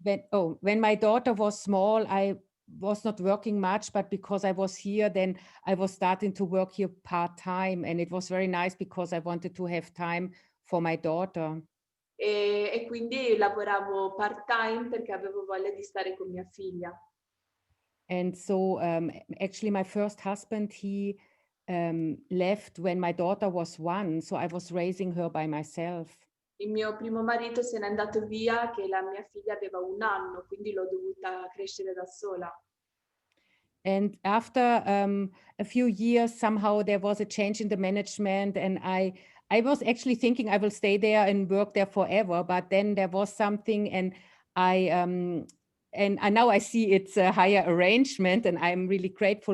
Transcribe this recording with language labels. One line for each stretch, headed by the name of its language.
English: So when my daughter was small, I was not working much, but because I was here, then I was starting to work here part-time, and it was very nice because I wanted to have time for my daughter.
Italian: e quindi lavoravo part-time perché avevo voglia di stare con mia figlia.
English: And so actually my first husband, he left when my daughter was 1, so I was raising her by myself.
Italian: Il mio primo marito se n'è andato via che la mia figlia aveva 1 anno, quindi l'ho dovuta crescere da sola.
English: And after a few years, somehow there was a change in the management, and I was actually thinking I will stay there and work there forever. But then there was something, and I now I see it's a higher arrangement, and I'm really grateful.